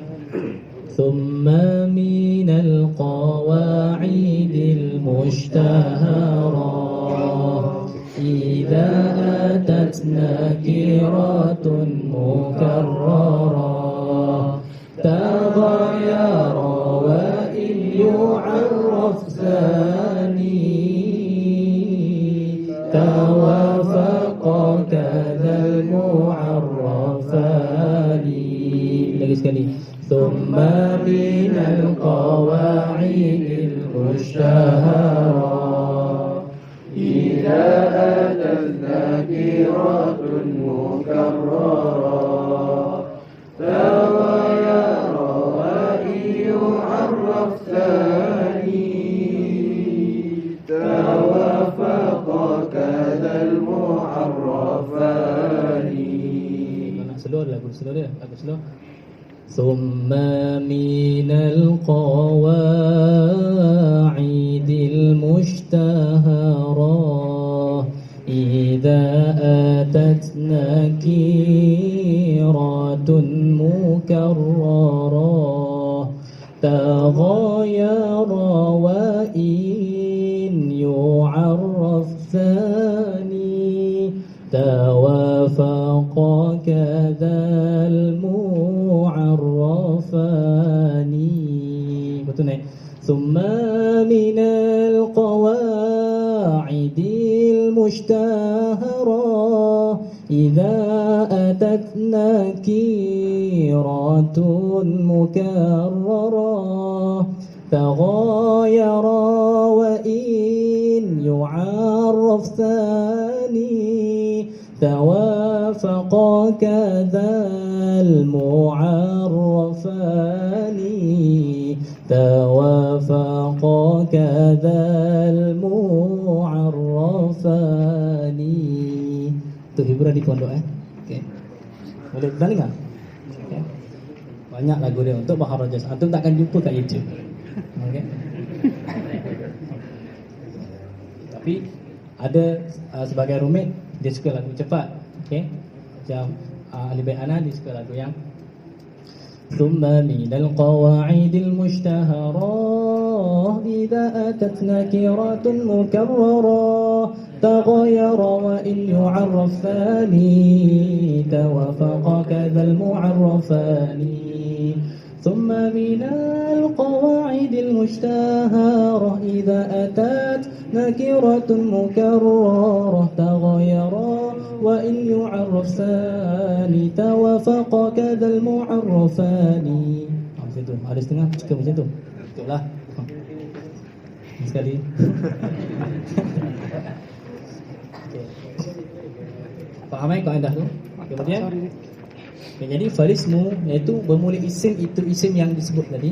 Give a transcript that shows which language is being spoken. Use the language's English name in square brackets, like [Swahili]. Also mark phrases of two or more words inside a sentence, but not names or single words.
[Arabic] ثم من القواعد المشتهرة إذا أتت نكرة مكررة تغايرا وإن يعرف ثان توافقا كذا المعرفان. [Malay] Lagi sekali. [Arabic] ثم من القواعد المشتهرة إذا أتت نكرة مكررة تغايرا وإن يعرف ثان توافقا كذا المعرفان. [Malay] Nak slow lagu slow dia, lagu slow. [Arabic] ثم من القواعد المشتهرة إذا أتت نكرة مكررة تغايرا وإن يعرف ثان توافقا كذا المعرفان. [Malay] Betul naik. [Arabic] ثم من القواعد المشتهرة إذا أتت نكرة مكررة تغايرا وإن يعرف ثان توافقا كذا المعرفان توافقا كذا المعرفان. [Malay] Itu hiburan di pondok okey. Boleh dengar? Okey. Banyak lagu dia untuk Bahar Rajaz. Antum takkan jumpa kat YouTube. Okey. Tapi ada sebagai rumit dia suka lagu cepat. Okey. Macam Ahli Bait Ana dia suka lagu yang [Arabic] ثم من القواعد المشتهرة إذا أتت نكرة مكررة تغايرا وإن يعرف ثان توافقا كذا المعرفان. ثم من القواعد المشتهرة إذا أتت نكرة مكررة تغايرا وإن يعرف ثان توافقا كذا المعرفان. [Malay] Macam tu. Ada setengah suka macam tu. Betullah. Sekali. Okey. Faham kaedah tu? Kemudian jadi farismu iaitu bermula isim itu isim yang disebut tadi.